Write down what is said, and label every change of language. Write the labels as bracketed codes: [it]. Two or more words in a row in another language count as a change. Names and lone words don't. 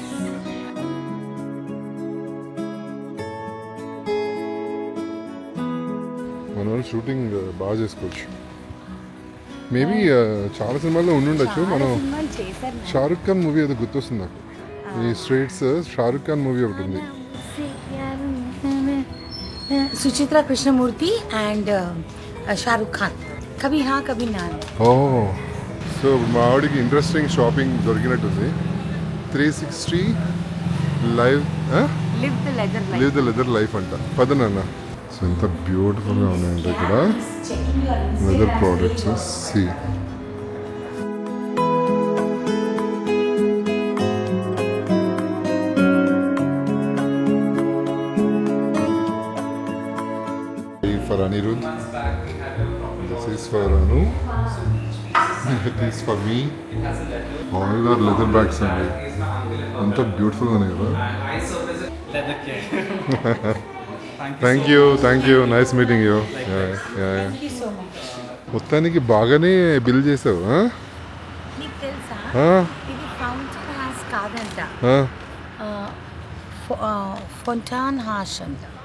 [te] మన వాళ్ళు షూటింగ్ బాగా చేసుకోవచ్చు. మేబీ చాలా సినిమాల్లో ఉండుండొచ్చు. మనం షారుఖ్ ఖాన్ మూవీ ఏదో గుర్తొస్తుంది నాకు. ఈ స్ట్రీట్స్ షారుఖ్ ఖాన్ మూవీ ఒకటి ఉంది. సుచిత్ర కృష్ణమూర్తి అండ్ షారుఖ్ ఖాన్. కభీ హా కభీ నా. సో మా ఆవిడకి [en] interesting shopping [te] దొరికినట్టుంది. 360 [en] live the leather life [te] అంట. పదనన్న. సో ఎంత బ్యూటిఫుల్గా ఉన్నాయంటే ఇక్కడ [en] leather products. సి for Anirudh. This is for Anu. This is for me. All are leather bags [te] అండి. అంత బ్యూటిఫుల్ ఉన్నాయి కదా. [en] thank you nice meeting you. [te] మొత్తానికి బాగానే బిల్ చేసావు. నీకు తెలుసా ఇది ఫౌంటైన్ హాస్ కాదంట, ఫౌంటైన్ హాస్ అంట.